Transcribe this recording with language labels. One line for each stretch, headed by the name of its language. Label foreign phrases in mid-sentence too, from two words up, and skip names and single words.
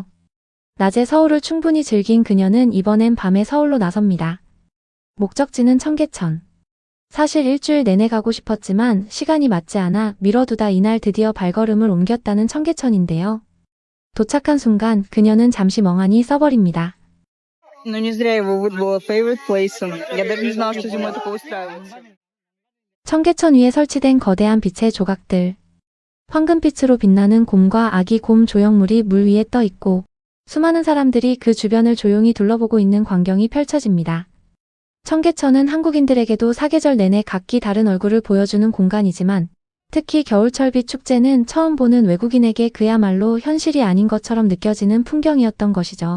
Korean: 낮에 서울을 충분히 즐긴 그녀는 이번엔 밤에 서울로 나섭니다. 목적지는 청계천. 사실 일주일 내내 가고 싶었지만 시간이 맞지 않아 미뤄두다 이날 드디어 발걸음을 옮겼다는 청계천인데요. 도착한 순간 그녀는 잠시 멍하니 써버립니다.
Russian: Ну, не зря его выбрала
English: favorite place.
Russian: Я даже не знала, что зимой такое устраивается.
Korean: 청계천 위에 설치된 거대한 빛의 조각들. 황금빛으로 빛나는 곰과 아기 곰 조형물이 물 위에 떠 있고 수많은 사람들이 그 주변을 조용히 둘러보고 있는 광경이 펼쳐집니다. 청계천은 한국인들에게도 사계절 내내 각기 다른 얼굴을 보여주는 공간이지만 특히 겨울철빛 축제는 처음 보는 외국인에게 그야말로 현실이 아닌 것처럼 느껴지는 풍경이었던 것이죠.